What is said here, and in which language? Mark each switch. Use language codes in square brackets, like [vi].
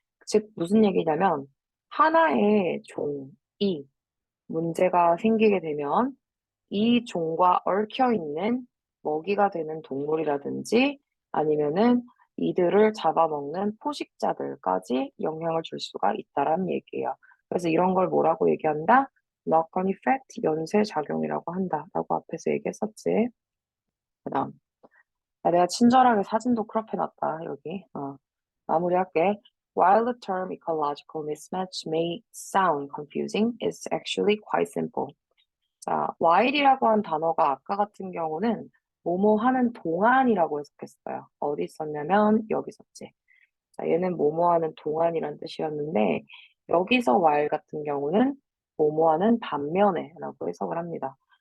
[ko] 즉 무슨 얘기냐면 하나의 종이 문제가 생기게 되면 이 종과 얽혀 있는 먹이가 되는 동물이라든지 아니면은 이들을 잡아먹는 포식자들까지 영향을 줄 수가 있다라는 얘기예요. 그래서 이런 걸 뭐라고 얘기한다? knock-on effect, 연쇄작용이라고 한다라고 앞에서 얘기했었지. 그다음, 내가 친절하게 사진도 크롭해놨다 여기. 마무리할게. [en] While the term ecological mismatch may sound confusing, it's actually quite simple. [ko] 자, while이라고 한 단어가 아까 같은 경우는 뭐뭐 하는 동안이라고 해석했어요. 어디 썼냐면 여기 썼지. 자, 얘는 뭐뭐 하는 동안이란 뜻이었는데 여기서 while 같은 경우는 뭐뭐 하는 반면에라고 해석을 합니다.